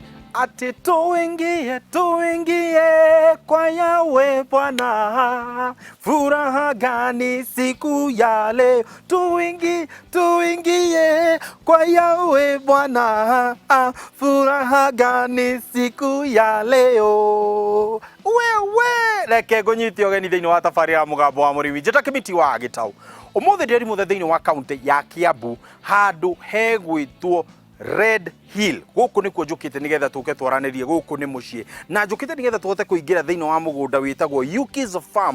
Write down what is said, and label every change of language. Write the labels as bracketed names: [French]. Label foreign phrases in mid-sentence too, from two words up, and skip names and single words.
[Swahili] ati tuingie kwa Yawe Bwana, furaha gani siku ya leo, tuingie kwa Yawe Bwana, furaha gani siku ya leo. [Kikuyu] Wewe reke ngũnyite ũgeni thĩinĩ wa thabarĩ ya mũgambo wa mũrĩmi njĩta kĩmiti wa Gĩtaũ. Ũmũthĩ ndĩrĩ mũthenya thĩinĩ wa kaunti ya Kiambu handũ hegwĩtwo Red Hill. Gũkũ nĩkuo njũkĩte nĩgetha tũke twaranĩrie, gũkũ nĩ mũciĩ. Na njũkĩte nĩgetha tũhote kũingĩra thĩinĩ wa mũgũnda wĩtagwo Yuki's Farm.